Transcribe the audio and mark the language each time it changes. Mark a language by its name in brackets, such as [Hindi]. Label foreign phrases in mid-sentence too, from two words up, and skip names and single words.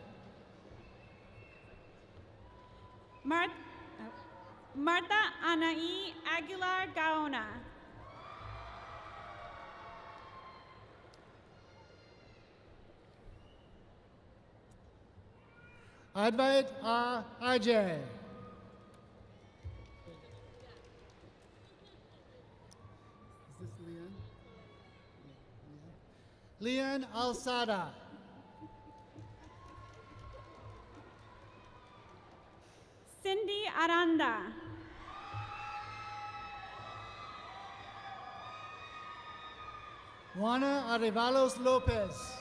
[English] Martha Anai Aguilar Gaona. Advait A. Ajay. Is this Leanne? Leanne Alsada. Cindy Aranda. Juana Arevalos Lopez.